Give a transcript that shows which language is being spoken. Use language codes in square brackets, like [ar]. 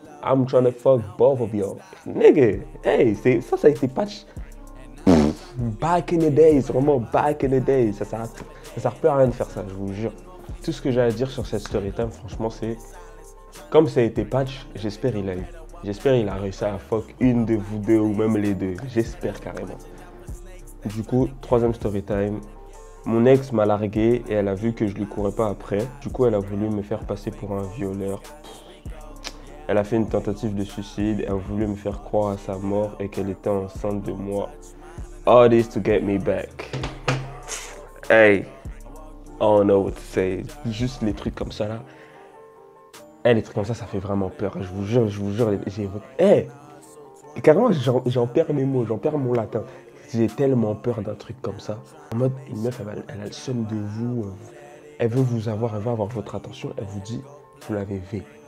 [en] I'm trying to fuck both of y'all. Nigga, hey, [fr] ça a été patch. [en] Back in the days, vraiment back in the days. [fr] Ça sert plus à rien de faire ça, je vous jure. Tout ce que j'ai à dire sur cette story time, franchement, c'est... Comme ça a été patch, j'espère il a eu. J'espère il a réussi à fuck une de vous deux ou même les deux. J'espère carrément. Du coup, troisième story time. Mon ex m'a largué et elle a vu que je lui courais pas après. Du coup, elle a voulu me faire passer pour un violeur. Elle a fait une tentative de suicide. Elle a voulu me faire croire à sa mort et qu'elle était enceinte de moi. [en] All this to get me back. Hey, I don't know what to say. [fr] Juste les trucs comme ça là. Hey, les trucs comme ça fait vraiment peur. Je vous jure, hey, carrément, j'en perds mes mots, j'en perds mon latin. J'ai tellement peur d'un truc comme ça. En mode, une meuf, elle a le somme de vous. Elle veut vous avoir, elle veut avoir votre attention. Elle vous dit, vous l'avez vu.